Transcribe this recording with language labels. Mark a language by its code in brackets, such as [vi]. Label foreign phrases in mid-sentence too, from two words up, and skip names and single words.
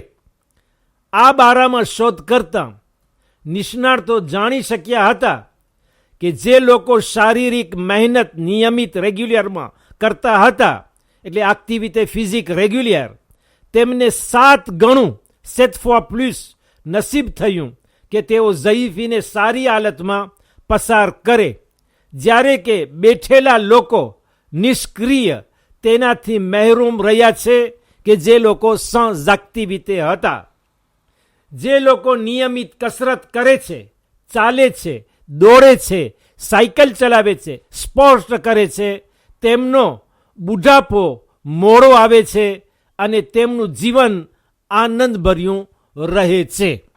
[gu] આ બારામાં શોધ કરતા નિષ્ણાતો જાણી શક્યા હતા કે જે લોકો શારીરિક મહેનત નિયમિત રેગ્યુલરમાં કરતા હતા, એટલે [fr] activité physique régulière, [gu] તેમને 7 ગણું [fr] 7 fois plus [gu] નસીબ થયું કે તેઓ ઝયીફીને સારી હાલતમાં પસાર કરે, જ્યારે કે બેઠેલા લોકો નિષ્ક્રિય તેનાથી મહેરૂમ રહ્યા છે કે જે લોકો [fr] sans activité [gu] હતા. જે લોકો નિયમિત કસરત કરે છે, ચાલે છે, દોડે છે, સાયકલ ચલાવે છે, સ્પોર્ટ કરે છે, તેમનો બુઢાપો મોડો આવે છે અને તેમનું જીવન આનંદભર્યું રહે છે.